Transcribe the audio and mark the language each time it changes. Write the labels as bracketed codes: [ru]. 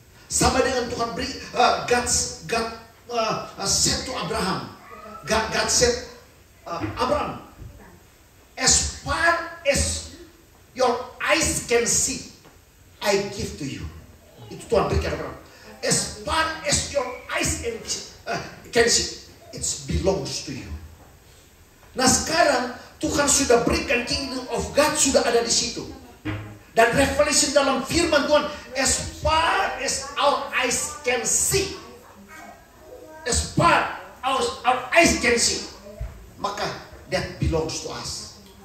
[id] Sama dengan Tuhan beri, [en] God said to Abraham, God said, Abraham, as far as your eyes can see, I give to you. [id] Itu Tuhan berikan Abraham. [en] As far as your eyes can see, it belongs to you. [id] Nah sekarang Tuhan sudah berikan kingdom of God sudah ada di situ. Dan revelation dalam firman Tuhan, [en] as far as our eyes can see, as far as our eyes can see, [id] maka [en] that belongs to us.